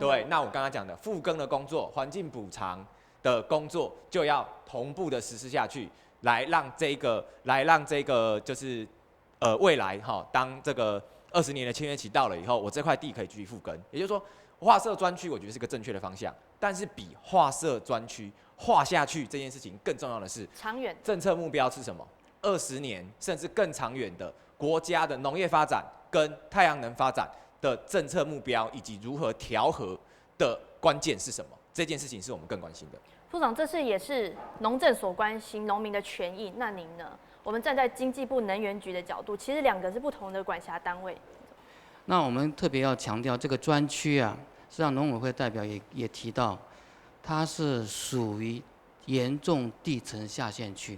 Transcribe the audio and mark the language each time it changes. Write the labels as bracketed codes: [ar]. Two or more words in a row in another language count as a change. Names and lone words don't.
[zh] 對，那我剛剛講的復耕的工作、環境補償的工作，就要同步的實施下去，來讓這個就是未來哈，當這個20年的簽約期到了以後，我這塊地可以繼續復耕。也就是說，劃設專區，我覺得是個正確的方向，但是比劃設專區劃下去這件事情更重要的是，長遠政策目標是什麼？20年甚至更長遠的國家的農業發展跟太陽能發展的政策目標以及如何調和的關鍵是什麼？这件事情是我们更关心的。副长，这是也是农政所关心农民的权益，那您呢？我们站在经济部能源局的角度，其实两个是不同的管辖单位。那我们特别要强调这个专区啊，实际上农委会代表也提到，它是属于严重地层下陷区。